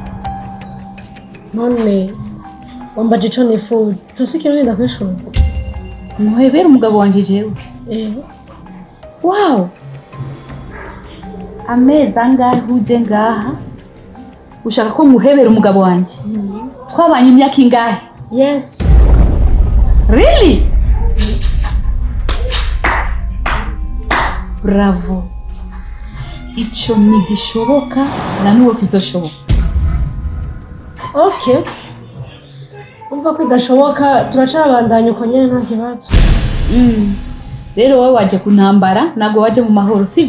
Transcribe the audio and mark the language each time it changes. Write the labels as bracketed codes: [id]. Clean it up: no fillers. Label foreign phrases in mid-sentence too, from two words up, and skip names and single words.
[rn] None wambaje icyo nifuza. Tusikira wenda kwishura. Muhebera umugabo wanje jewe. Wow. Amezi angahe uje ngaha ushaka ko muhebera umugabo wanje? Twabanye imyaka ingahe? Yes. [en] Really? Bravo. [rn] Ico ntigishoboka na nuwo kizoshoboka. Okay. Umva ko idashoboka turacabandanya uko nyene nta kibazo. Rero wowe waje kuntambara nago waje mu mahoro sivyo?